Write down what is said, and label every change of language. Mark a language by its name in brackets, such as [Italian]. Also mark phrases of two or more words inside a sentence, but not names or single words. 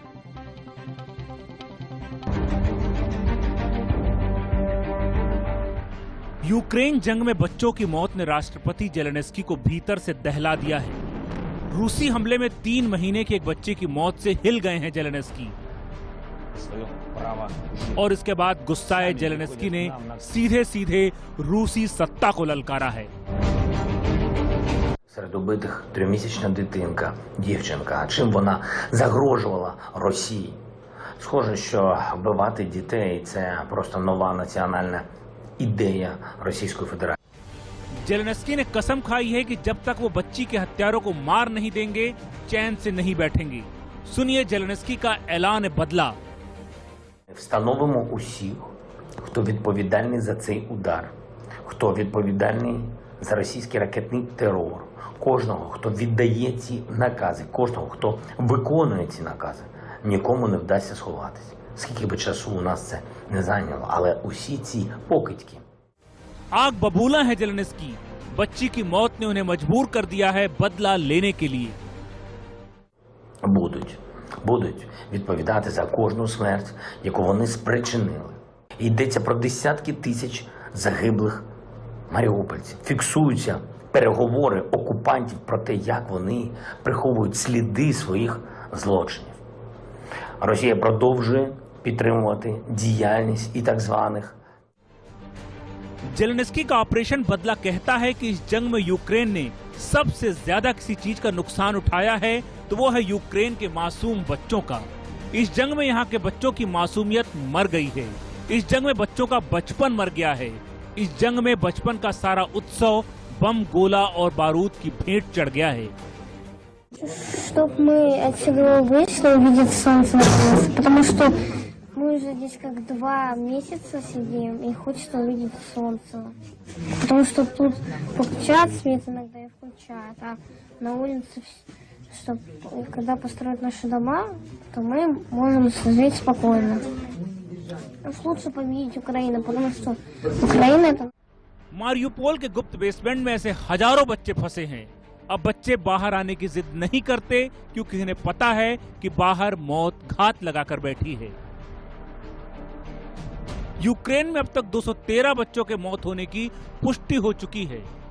[Hindi] यूक्रेन जंग में बच्चों की मौत ने राष्ट्रपति जेलेंस्की को भीतर से दहला दिया है। रूसी हमले में 3 महीने की एक बच्चे की मौत से हिल गए हैं जेलेंस्की। और इसके बाद गुस्साए जेलेंस्की ने सीधे सीधे रूसी सत्ता को ललकारा है। [Ukrainian] Серед убитих 3-місячна дитинка, дівчинка. Чим вона загрожувала Росії? Схоже, що вбивати дітей – це просто нова національна ідея Російської Федерації. [Hindi] जेलेंस्की ने कसम खाई है कि जब तक वो बच्ची के हत्यारों को मार नहीं देंगे, चैन से नहीं बैठेंगे। सुनिए जेलेंस्की का ऐलान बदला। [Ukrainian] Встановимо усіх, хто відповідальний за цей удар, хто відповідальний за російський ракетний терор, кожного, хто віддає ці накази, кожного, хто виконує ці накази, нікому не вдасться сховатися. Скільки би часу у нас це не зайняло, але усі ці покидьки. [Hindi] आग बबूला है जेलेंस्की। बच्ची की मौत ने उन्हें मजबूर कर दिया है बदला लेने के लिए। [Ukrainian] Будуть відповідати за кожну смерть, яку вони спричинили. Йдеться про десятки тисяч загиблих маріупольців. Фіксуються переговори окупантів про те, як вони приховують сліди своїх злочинів. Росія продовжує підтримувати діяльність і так званих [Hindi] जेलेंस्की का ऑपरेशन बदला कहता है कि इस जंग में यूक्रेन ने सबसे ज्यादा किसी चीज का नुकसान उठाया है तो वो है यूक्रेन के मासूम बच्चों का। इस जंग में यहाँ के बच्चों की मासूमियत मर गई है। इस जंग में बच्चों का बचपन मर गया है। इस जंग में बचपन का सारा उत्सव बम, गोला और बारूद की भेंट चढ़ गया है। [Russian] Чтоб мы отсюда вышли, увидеть солнце наконец, потому что мы уже здесь как 2 месяца сидим и хочется увидеть солнце. Потому что тут включают свет иногда и включают, а на улице, чтоб, когда построят наши дома, то мы можем жить спокойно. Уж лучше победить Украину, потому что Украина это... [Hindi] मारियुपोल के गुप्त बेसमेंट में ऐसे हजारों बच्चे फंसे हैं। अब बच्चे बाहर आने की जिद नहीं करते क्योंकि इन्हें पता है कि बाहर मौत घात लगाकर बैठी है। यूक्रेन में अब तक 213 बच्चों के मौत होने की पुष्टि हो चुकी है।